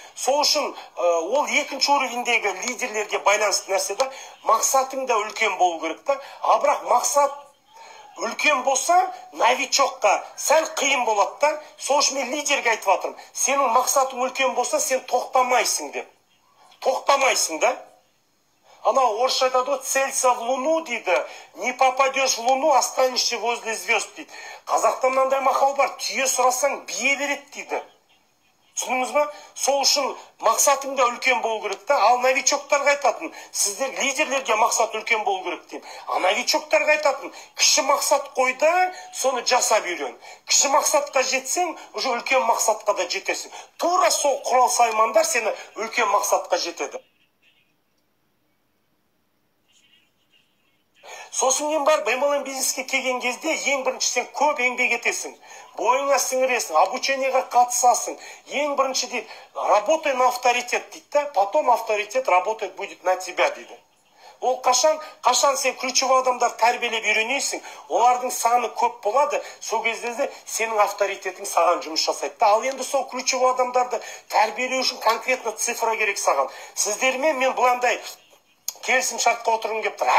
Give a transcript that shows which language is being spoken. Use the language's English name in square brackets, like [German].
[Kazakh] Сол үшін ол екінші уровендегі лидерлерге байланысты нәрсе да, мақсатың да үлкен болу керек та. А бірақ мақсат үлкен болса, новичокқа сәл қиын болады да. Сол үшін мен лидерге айтып жатырмын. Сенің мақсатың үлкен болса, сен тоқтамайсың деп. Тоқтамайсың да. Ана орысша айтады ғой, [Russian] целься в луну [Kazakh] дейді. [Russian] Не попадешь в луну, останешься возле звезд дейді. [Kazakh] Қазақта мынандай мақал бар, түйе сұрасаң бие береді дейді. Түсініңіз ба? Сол үшін мақсатың да үлкен болу керек та. Ал новичоктарға айтатын, сіздер лидерлерге мақсат үлкен болу керек деймін. А новичоктарға айтатын, кіші мақсат қойда, соны жасап үйрен. Кіші мақсатқа жетсең, уже үлкен мақсатқа да жетесің. Тура сол құрал саймандар сені үлкен мақсатқа жетеді. Сосын ең бар, MLM бизнеске келген кезде ең бірінші сен көп еңбек етесің. Бойыңа сіңіресің, обучениеға қатысасың. Ең бірінші дейді, [Russian] работай на авторитет дейді да, потом авторитет работать будет на тебя дейді. [Kazakh] Ол қашан сен ключевой адамдар тәрбиелеп үйренесің, олардың саны көп болады, сол кезде сенің авторитетің саған жұмыс жасайды. Ал енді сол ключевой адамдарды тәрбиелеу үшін [Russian] конкретно цифра [Kazakh] керек саған. Сіздермен мен бұландай келісім шартқа отырғым келіп тұр.